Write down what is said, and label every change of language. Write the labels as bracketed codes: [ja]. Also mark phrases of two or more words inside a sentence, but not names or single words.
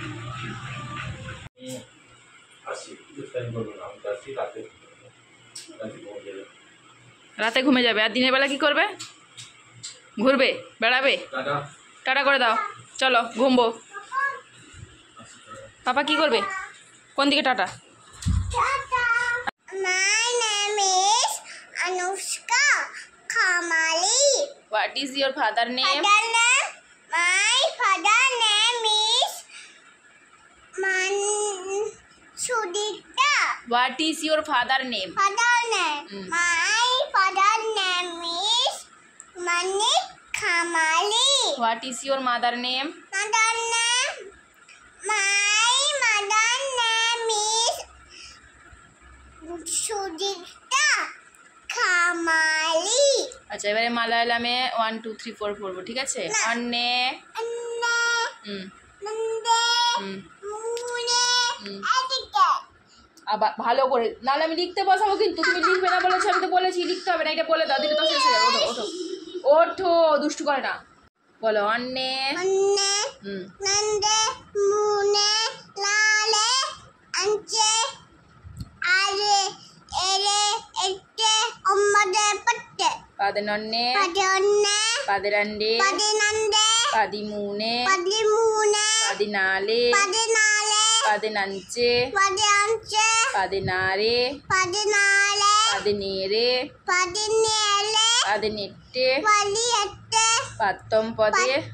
[bn] রাতে ঘুমে যাবে, আর দিনের বেলা কি করবে? ঘুরবে, বেড়াবে। টাটা করে দাও, চলো ঘুমবো। পাপা কি করবে? কোন দিকে টাটা? [en] My name is Anushka Khamali. What is your father name? My father name is Sudita. What is your father name? Father name. My father name is Manik Khamali. What is your mother name? Mother name. My mother name is Sudita Khamali. [bn] আচ্ছা এবারে মালায়ালামে 1 2 3 4 পড়বো, ঠিক আছে? অন্নে আবার ভালো করে, নাহলে আমি লিখতে বসাবো কিন্তু। তুমি লিখবে না বলেছো, আমি তো বলেছি লিখতে হবে না, এটা বলে দাও, দিলে তো শেষ হয়ে যাবে। ওঠো ওঠো ওঠো, দুষ্টু করে না, বলো অন্নে [ml] രണ്ട് മൂന്ന് നാല് അഞ്ച് ആറ് ഏഴ് എട്ട് ഒമ്പത് പത്ത് পাদনন্নে পদন্নে পাদরন্ডে পদিনন্দে പതിമൂന്ന് പതിമൂന്ന് പതിനാല് പതിനാല് പതിനഞ്ച് പതിനഞ്ച് പതിനാറ് പതിനാല് പതിനേഴ് പതിനേഴ് പതിനെട്ട് പതിനെട്ട് 19